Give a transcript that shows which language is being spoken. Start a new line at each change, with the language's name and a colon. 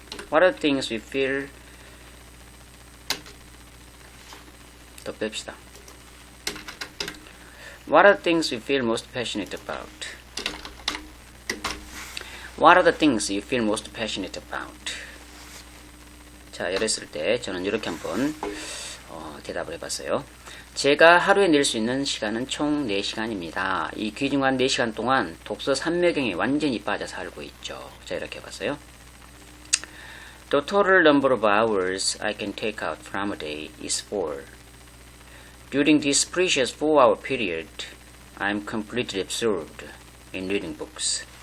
English: What are the things you feel?
Korean: 더 뺍시다.
English: What are the things you feel most passionate about? What are the things you feel most passionate about?
Korean: 자, 이랬을 때 저는 이렇게 한번 대답을 해봤어요. 제가 하루에 낼 수 있는 시간은 총 4시간입니다. 이 귀중한 4시간 동안 독서 삼매경에 완전히 빠져 살고 있죠. 자, 이렇게 해봤어요.
English: The total number of hours I can take out from a day is 4. During this precious 4-hour period, I'm completely absorbed in reading books.